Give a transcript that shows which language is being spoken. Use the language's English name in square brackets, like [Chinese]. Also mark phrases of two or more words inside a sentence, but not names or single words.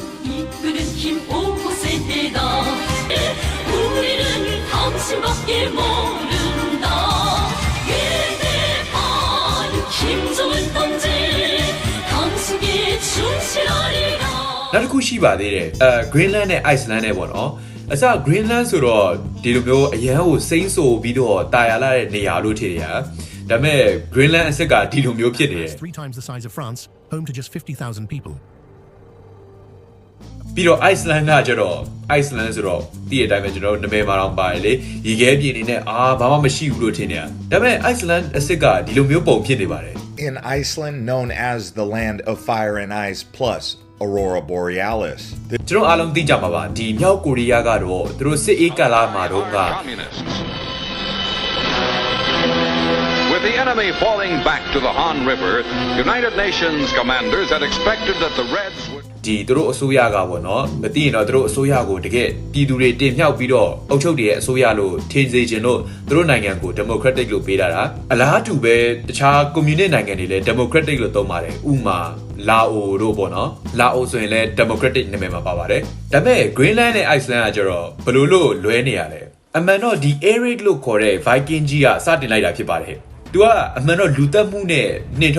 [Burmese] နောက်တစ်ခုရှိပါသေးတယ်Greenland နဲ့ Iceland နဲ့ပေါ့နော်အစ Greenland ဆိုတော့ဒီလိုမျိုးအရန်ကိုစိမ့်ဆိုပြီးတော့တာယာလာတဲ့နေရာလို့ထင်ရဒါပေမဲ့ Greenland အစ်ကဒီလိုမျိုးဖြစ်နေတယ် [English] 3 times the size of France home to just 50,000 people [Burmese] ပြီးတော့ Iceland ကကျတော့ Iceland ဆိုတော့တည့်ရတဲ့အတိုင်းပဲကျွန်တော်တို့နာမည်မှာတော့ပါတယ်လေရေခဲပြင်နေနဲ့ဘာမှမရှိဘူးလို့ထင်နေရဒါပေမဲ့ Iceland အစ်ကဒီလိုမျိုးပုံဖြစ်နေပါတယ် [English] In Iceland known as the land of fire and ice plus Aurora Borealis [Burmese] ကျွန်တော်အားလုံးသိကြပါပါဒီမြောက်ကိုရီးယားကတော့သူတို့စစ်အေးကာလမှာတော့က [English] With the enemy falling back to the Han River, United Nations commanders had expected that the Reds would [Burmese] ဒီသူတို့အစိုးရကပေါ့နော်မသိရင်တော့သူတို့အစိုးရကိုတကယ်ပြည်သူတွေတင်မြှောက်ပြီးတော့အုပ်ချုပ်တွေရဲ့အစိုးရလို့ထင်စေချင်လို့သူတို့နိုင်ငံကို Democratic လို့ပေးတာအလားတူပဲတခြား communist နိုင်ငံတွေလည်း Democratic လို့သုံးပါတယ်ဥမာလာအိုတို့ပေါ့နော်လာအိုဆိုရင်လည်း Democratic နာမည်မှာပါပါတယ်ဒါပေမဲ့ Greenland နဲ့ Iceland ကကျတော့ဘယ်လိုလို့လွဲနေရလဲအမှန်တော့ဒီ Eric လို့ခေါ်တဲ့ Viking ကြီးကစတင်လိုက်တာဖြစ်ပါတယ်သူကအမှန်တော့လူသက်မှုနဲ့နှင်ထုတ်